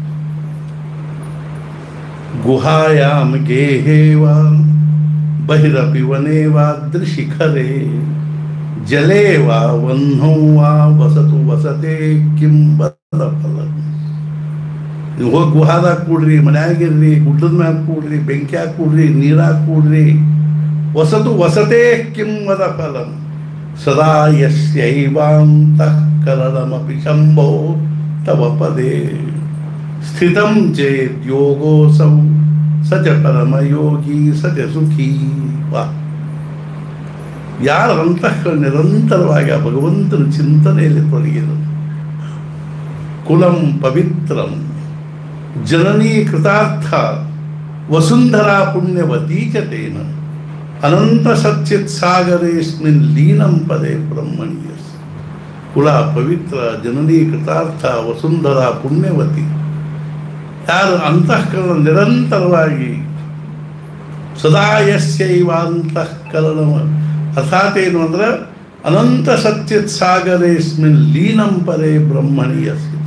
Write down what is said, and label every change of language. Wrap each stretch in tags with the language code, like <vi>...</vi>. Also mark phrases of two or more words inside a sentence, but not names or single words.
<sa>ಗುಹಾಯಾಮ್ ಗೇಹೇವಾ ಬಹಿರಪಿ ವನೇವಾ ದೃಶಿಖರೇ ಜಲೇವಾ ವಹ್ನೋವಾ ವಸತು ವಸತೆ ಕಿಂ ಬದ ಫಲ.</sa> <kn>ನೀವು ಹೋಗಿ ಗುಹಾದಾಗ ಕೂಡ್ರಿ, ಮನ್ಯಾಗಿರ್ರಿ, ಗುಡ್ಡದ ಮ್ಯಾಗ ಕೂಡ್ರಿ, ಬೆಂಕಿಯಾಗ ಕೂಡ್ರಿ, ನೀರಾಗ ಕೂಡ್ರಿ,</kn> <sa>ವಸತು ವಸತೆ ಕಿಂ ವದ ಫಲಂ ಸದಾ ಯಸ್ಯೈವಾಂತಃ ಕರಣಮಪಿ ಶಂಭೋ ತವ ಪದೇ ಸ್ಥಿತಂ ಚೇತ್ ಯೋಗೋಸೌ ಸ ಚ ಪರಮಯೋಗಿ ಸ ಚ ಸುಖೀ. ವಾ,</sa> <kn>ಯಾರ ಅಂತಃಕರಣ ನಿರಂತರವಾಗಿ ಆ ಭಗವಂತನ ಚಿಂತನೆಯಲ್ಲಿ ತೊಡಗಿದರು.</kn> <sa>ಕುಲಂ ಪವಿತ್ರಂ ಜನನೀ ಕೃತಾರ್ಥ ವಸುಂಧರಾ ಪುಣ್ಯವತೀ ಚ ತೇನ ಅನಂತ ಸಚ್ಚಿತ್ ಸಾಗರೇಸ್ಮಿನ್ ಲೀನಂ ಪದೇ ಬ್ರಹ್ಮಣ್ಯಸ್. ಕುಲ ಪವಿತ್ರ, ಜನನೀ ಕೃತಾರ್ಥ, ವಸುಂಧರಾ ಪುಣ್ಯವತಿ.</sa> <kn>ಯಾರು ಅಂತಃಕರಣ ನಿರಂತರವಾಗಿ</kn> <sa>ಸದಾ ಯಸ್ಯೈವ ಅಂತಃಕರಣ,</sa> <kn>ಅರ್ಥಾತ್ ಏನು ಅಂದ್ರೆ</kn> <sa>ಅನಂತ ಸಚ್ಚಿತ್ ಸಾಗರೇಸ್ಮಿನ್ ಲೀನಂ ಪರೇ ಬ್ರಹ್ಮಣ್ಯಸ್.</sa>